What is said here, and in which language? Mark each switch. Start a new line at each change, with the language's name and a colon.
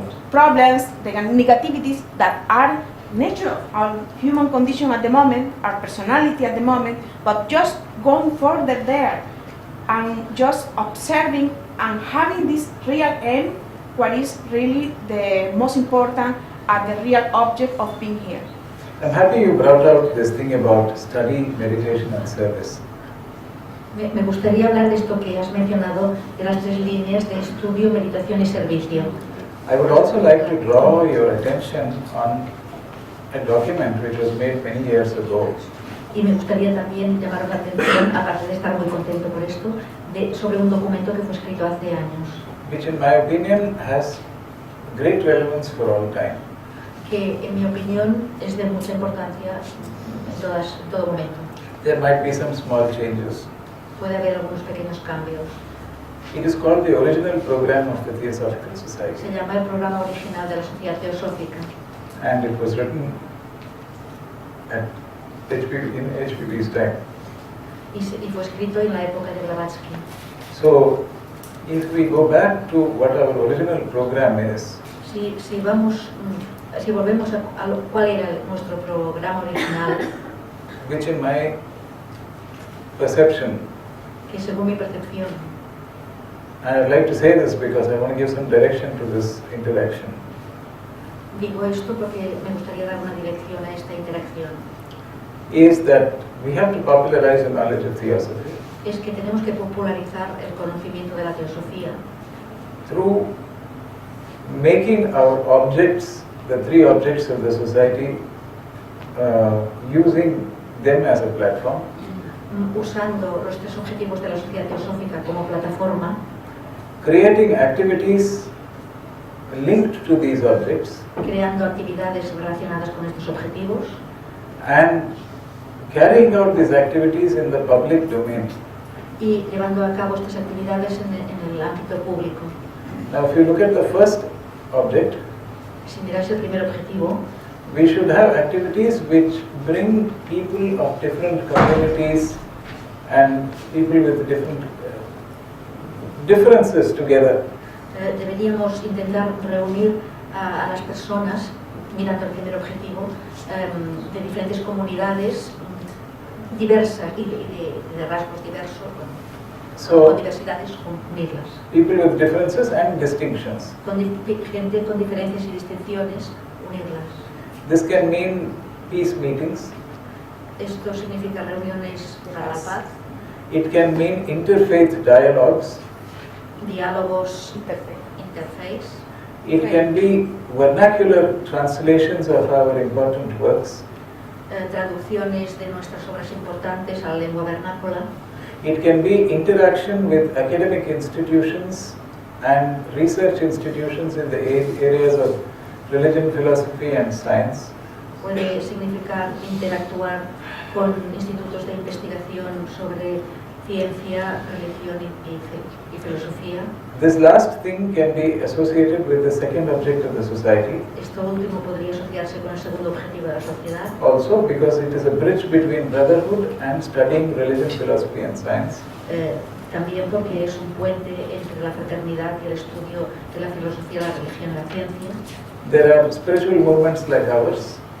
English: problems, the negativities that are nature of our human condition at the moment, our personality at the moment, but just going further there and just observing and having this real aim, what is really the most important and the real object of being here. I'm happy you brought out this thing about study, meditation and service.
Spanish: Me gustaría hablar de esto que has mencionado, de las 3 líneas de estudio, meditación y servicio.
English: I would also like to draw your attention on a document which was made many years ago.
Spanish: Y me gustaría también llamar la atención, aparte de estar muy contento por esto, sobre un documento que fue escrito hace años.
English: Which in my opinion has great relevance for all time.
Spanish: Que en mi opinión es de mucha importancia en todo momento.
English: There might be some small changes.
Spanish: Puede haber algunos pequeños cambios.
English: It is called the original program of the Theosophical Society.
Spanish: Se llama el programa original de la Sociedad Teosófica.
English: And it was written at in HPB's time.
Spanish: Y fue escrito en la época de Blavatsky.
English: So, if we go back to what our original program is,
Spanish: si volvemos a cuál era nuestro programa original,
English: which in my perception,
Spanish: que según mi percepción,
English: and I'd like to say this because I want to give some direction to this interaction.
Spanish: Digo esto porque me gustaría dar una dirección a esta interacción.
English: Is that we have to popularize the knowledge of theosophy.
Spanish: Es que tenemos que popularizar el conocimiento de la teosofía.
English: Through making our objects, the 3 objects of the society, using them as a platform.
Spanish: Usando los 3 objetivos de la sociedad teosófica como plataforma.
English: Creating activities linked to these objects.
Spanish: Creando actividades relacionadas con estos objetivos.
English: And carrying out these activities in the public domain.
Spanish: Y llevando a cabo estas actividades en el ámbito público.
English: Now, if you look at the first object,
Spanish: si miras el primer objetivo,
English: we should have activities which bring people of different communities and people with different differences together.
Spanish: Deberíamos intentar reunir a las personas, mirando el primer objetivo, de diferentes comunidades diversas y de rasgos diversos, con diversidades, unirlas.
English: People with differences and distinctions.
Spanish: Con gente con diferencias y distinciones, unirlas.
English: This can mean peace meetings.
Spanish: Esto significa reuniones para la paz.
English: It can mean interfaith dialogues.
Spanish: Diálogos interfaith.
English: It can be vernacular translations of our important works.
Spanish: Traducciones de nuestras obras importantes a la lengua vernácula.
English: It can be interaction with academic institutions and research institutions in the areas of religion, philosophy and science.
Spanish: Puede significar interactuar con institutos de investigación sobre ciencia, religión y filosofía.
English: This last thing can be associated with the second object of the society.
Spanish: Esto último podría asociarse con el segundo objetivo de la sociedad.
English: Also because it is a bridge between brotherhood and studying religion, philosophy and science.
Spanish: También porque es un puente entre la fraternidad y el estudio de la filosofía, la religión y la ciencia.
English: There are spiritual movements like ours.